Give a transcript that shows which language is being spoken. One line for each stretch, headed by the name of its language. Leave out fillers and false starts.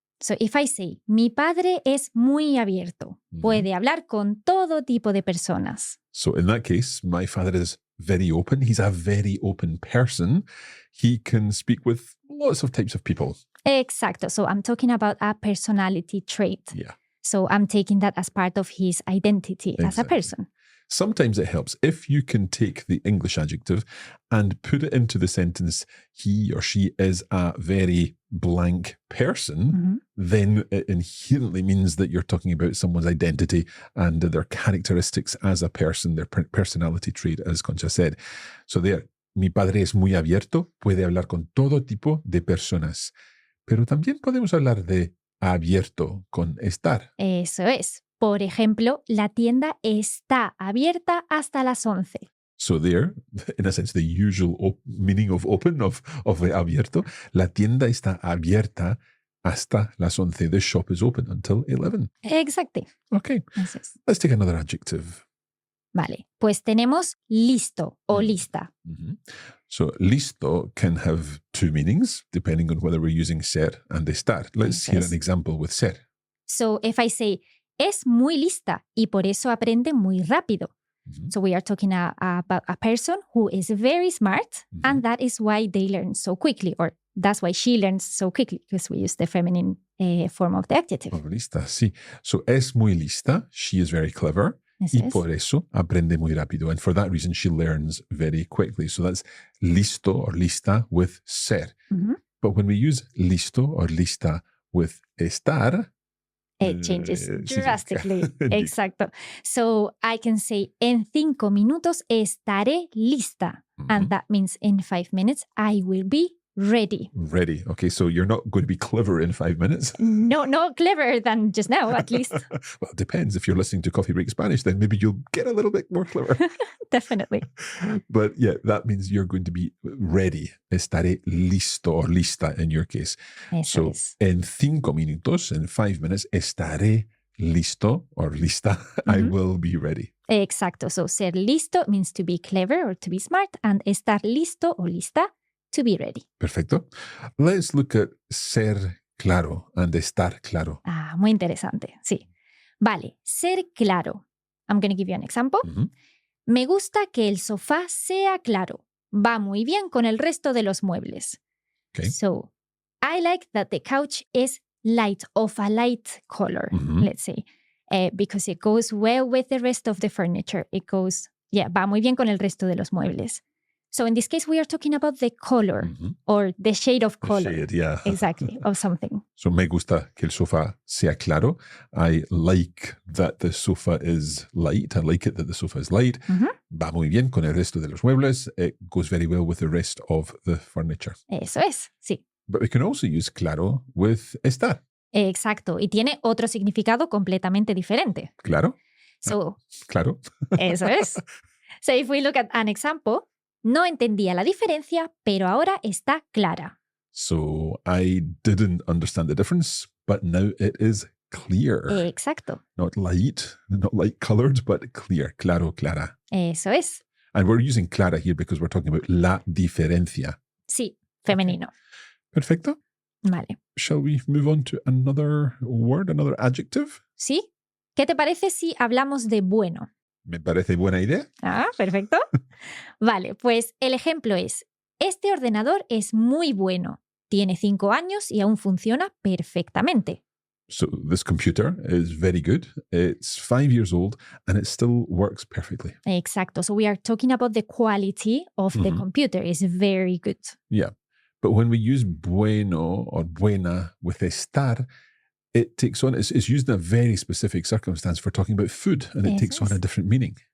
Spanish: So, if I say, mi padre es muy abierto, puede hablar con todo tipo de personas.
English: So, in that case, my father is very open. He's a very open person. He can speak with lots of types of people.
Spanish: Exacto.
English: So, I'm talking about a personality trait. Yeah. So, I'm taking that as part of his identity as a person. Sometimes it helps if you can take the English adjective and put it into the sentence, he or she is a very blank person, then it inherently means that you're talking about someone's identity and their characteristics as a person, their personality trait, as Concha said.
Spanish: So there, mi padre es muy abierto, puede hablar con todo tipo de personas. Pero también podemos hablar de abierto con estar. Eso es. Por ejemplo, la tienda está abierta hasta las 11.
English: So there, in a sense, the usual meaning of open, of abierto,
Spanish: la tienda está abierta hasta las 11.
English: The shop is open until 11. Exactly. Okay. Let's take another adjective.
Spanish: Vale, pues tenemos listo o lista.
English: So listo can have two meanings, depending on whether we're using ser and estar. Let's hear an example with ser.
Spanish: So if I say, es muy lista y por eso aprende muy rápido. So we are talking about a person who is very smart and that is why they learn so quickly, or that's why she learns so quickly, because we use the feminine form of the adjective. Oh, lista, sí. So es muy lista,
English: she is very clever,
Spanish: y por eso aprende muy rápido.
English: And for that reason, she learns very quickly. So that's listo or lista with ser. But when we use listo or lista with estar, it changes drastically. Exacto. So I can say,
Spanish: en 5 minutos estaré lista.
English: And that means in 5 minutes, I will be ready. Ready. Okay, so you're not going to be clever in 5 minutes. No, not cleverer than just now, at least. Well, it depends. If you're listening to Coffee Break Spanish, then maybe you'll get a little bit more clever. Definitely. But yeah, that means you're going to be ready.
Spanish: Estaré listo
English: or lista in your case.
Spanish: Eso es. En 5 minutos,
English: in 5 minutes,
Spanish: estaré listo or lista.
English: I will be ready. Exacto. So ser listo means to be clever or to be smart, and
Spanish: estar listo o lista,
English: to be ready. Perfecto. Let's look at ser claro and estar claro.
Spanish: Ah, muy interesante. Sí. Vale. Ser claro.
English: I'm going to give you an example.
Spanish: Me gusta que el sofá sea claro. Va muy bien con el resto de los muebles.
English: Okay. So, I like that the couch is light, of a light color, let's say, because it goes well with the rest of the furniture. It goes,
Spanish: va muy bien con el resto de los muebles.
English: So in this case, we are talking about the color or the shade of color. The shade, yeah. Exactly, of something.
Spanish: So me gusta que el sofá sea claro.
English: I like that the sofa is light. I like it that the sofa is light.
Spanish: Va muy bien con el resto de los muebles.
English: It goes very well with the rest of the furniture.
Spanish: Eso es, sí.
English: But we can also use claro with estar.
Spanish: Exacto, y tiene otro significado completamente diferente. Claro.
English: So,
Spanish: Claro. Eso es.
English: So if we look at an example,
Spanish: no entendía la diferencia, pero ahora está clara.
English: So I didn't understand the difference, but now it is clear.
Spanish: Exacto.
English: Not light colored, but clear.
Spanish: Claro, clara. Eso es.
English: And we're using clara here because we're talking about la diferencia.
Spanish: Sí, femenino. Perfecto. Vale.
English: Shall we move on to another word, another adjective?
Spanish: ¿Sí? ¿Qué te parece si hablamos de bueno? Me parece buena idea. Ah, perfecto. Vale, pues el ejemplo es, este ordenador es muy bueno. Tiene 5 años y aún funciona perfectamente.
English: So this computer is very good. It's 5 years old and it still works perfectly.
Spanish: Exacto.
English: So we are talking about the quality of the computer. It's very good. Yeah. But when we use bueno or buena with estar, it takes on, it's used in a very specific circumstance for talking about food, and it takes on a different meaning.